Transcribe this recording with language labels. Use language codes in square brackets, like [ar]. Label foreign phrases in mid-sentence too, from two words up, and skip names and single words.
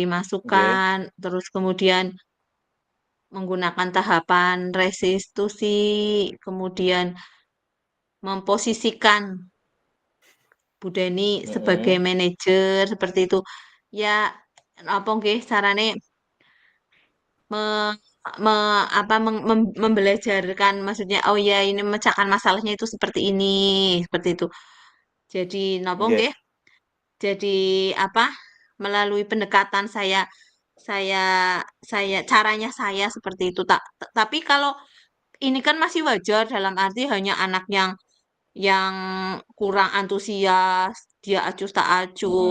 [id] Nggih. masukan terus kemudian menggunakan tahapan restitusi kemudian memposisikan Bu Deni sebagai Mm-mm. manajer seperti itu. Ya, apa [jv] nggih carane [id] me, apa membelajarkan maksudnya oh ya ini memecahkan masalahnya itu seperti itu. Jadi napa Nggih. nggih? Jadi apa? Melalui pendekatan saya caranya saya seperti itu. Tapi kalau ini kan masih wajar dalam arti hanya anak yang kurang antusias, dia acuh tak acuh,